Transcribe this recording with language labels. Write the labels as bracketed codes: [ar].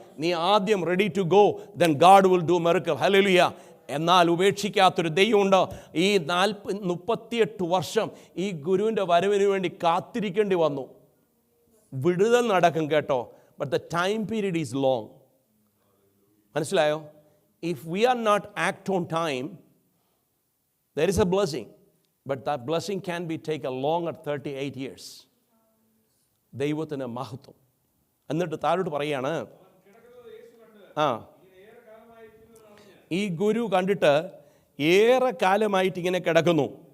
[ml] നീ ആദ്യം [en] Ready to go, then God will do miracle. Hallelujah. [ml] എന്നാൽ ഉപേക്ഷിക്കാത്തൊരു ദൈവമുണ്ട്. ഈ 38 വർഷം ഈ ഗുരുവിൻ്റെ വരവിന് വേണ്ടി കാത്തിരിക്കേണ്ടി വന്നു. വിടുതൽ നടക്കും കേട്ടോ, [en] But the time period is long. [ml] മനസ്സിലായോ? [en] If we are not act on time, there is a blessing, but that blessing can be taken longer 38 years. [ml] ദൈവത്തിന് മഹത്വം. എന്നിട്ട് താഴോട്ട് പറയാണ്, ഈ ഗുരു കണ്ടിട്ട് ഏറെ കാലമായിട്ട് ഇങ്ങനെ കിടക്കുന്നു.